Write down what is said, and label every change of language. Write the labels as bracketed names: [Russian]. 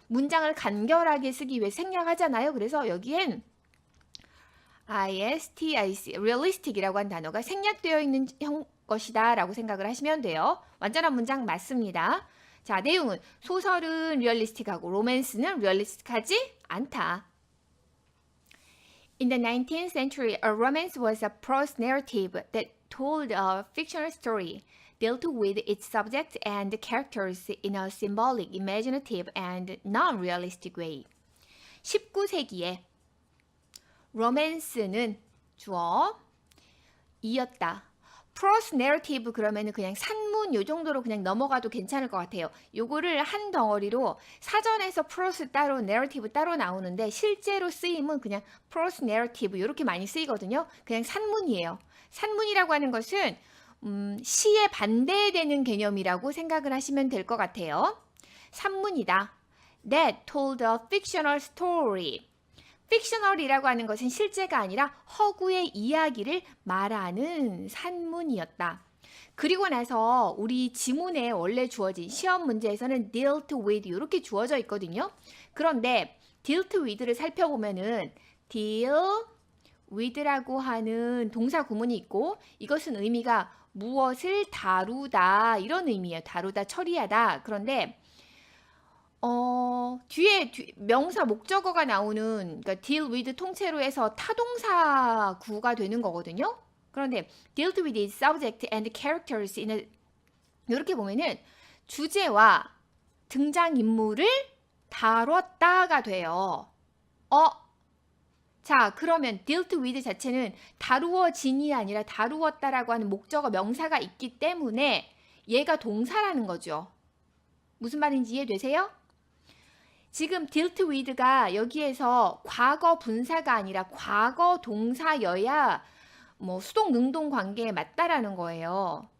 [Korean] 문장을 간결하게 쓰기 위해 생략하잖아요. 그래서 여기엔 realistic이라고 한 단어가 생략되어 있는 것이다 라고 생각을 하시면 돼요. 완전한 문장 맞습니다. 자, 내용은 소설은 realistic하고 로맨스는 realistic하지 않다. [English] In the 19th century, a romance was a prose narrative that told a fictional story, dealt with its subject and characters in a symbolic, imaginative, and non-realistic way. [Korean] 19세기에 로맨스는 주어 이었다. prose narrative 그러면은 그냥 산문 요 정도로 그냥 넘어가도 괜찮을 것 같아요. 요거를 한 덩어리로 사전에서 prose 따로 narrative 따로 나오는데 실제로 쓰임은 그냥 prose narrative 이렇게 많이 쓰이거든요. 그냥 산문이에요. 산문이라고 하는 것은 시에 반대되는 개념이라고 생각을 하시면 될 것 같아요. 산문이다. [English] That told a fictional story. [Korean] fictional이라고 하는 것은 실제가 아니라 허구의 이야기를 말하는 산문이었다. 그리고 나서 우리 지문에 원래 주어진 시험 문제에서는 dealt with 이렇게 주어져 있거든요. 그런데 dealt with를 살펴보면은 deal with라고 하는 동사 구문이 있고 이것은 의미가 무엇을 다루다 이런 의미예요. 다루다, 처리하다. 그런데 뒤에 명사 목적어가 나오는 그러니까 deal with 통째로 해서 타동사 구가 되는 거거든요. 그런데 [English] dealt with its subject and characters in a [Korean] 이렇게 보면은 주제와 등장인물을 다뤘다가 돼요. 자, 그러면 dealt with 자체는 다루어진이 아니라 다루었다라고 하는 목적어 명사가 있기 때문에 얘가 동사라는 거죠. 무슨 말인지 이해되세요? 지금 dealt with가 여기에서 과거 분사가 아니라 과거 동사여야 뭐 수동 능동 관계에 맞다라는 거예요.